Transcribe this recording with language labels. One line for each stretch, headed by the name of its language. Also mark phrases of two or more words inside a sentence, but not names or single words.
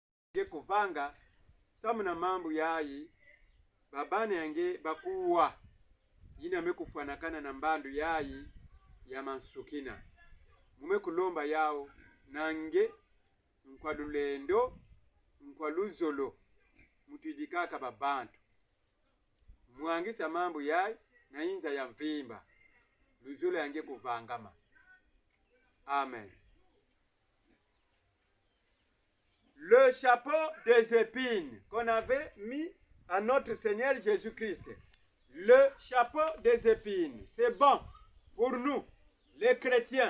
Kongo: kuvanga samuna mambo yayi babane yange bakuwa yina mekufanakana na mbandu yayi ya mansukina mume kulomba yao nange nkwa lulendo nkwa luzolo mutujikaka babantu mwangisa mambo yayi na inza ya mvimba luzolo yange kuvangama. Amen.
French: Le chapeau des épines qu'on avait mis à notre Seigneur Jésus-Christ. Le chapeau des épines, c'est bon pour nous, les chrétiens.